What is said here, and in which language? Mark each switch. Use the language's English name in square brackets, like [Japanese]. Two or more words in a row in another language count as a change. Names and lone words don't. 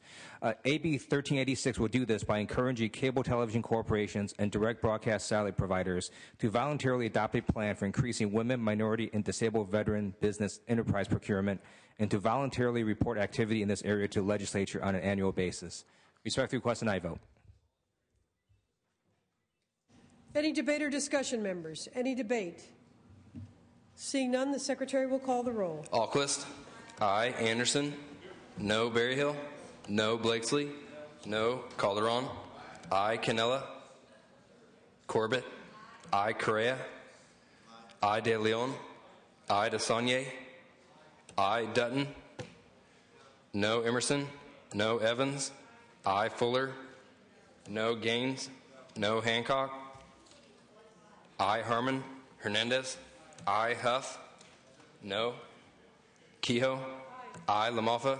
[English] AB 1386 will do this by encouraging cable television corporations and direct broadcast satellite providers to voluntarily adopt a plan for increasing women, minority, and disabled veteran business enterprise procurement, and to voluntarily report activity in this area to the legislature on an annual basis. Respectfully request an aye vote. Any debate or discussion, members? Any debate? Seeing none, the Secretary will call the roll. Alquist. Aye. Anderson. No. Berryhill. No. Blakesley. No. Calderon. Aye. Canella. Corbett. Aye. Correa. Aye. De Leon. Aye. DeSaulnier. I. Dutton. No. Emerson. No. Evans. I. Fuller. No. Gaines. No. Hancock. I. Harmon. Hernandez. I. Huff. No. Kehoe. I. LaMalfa.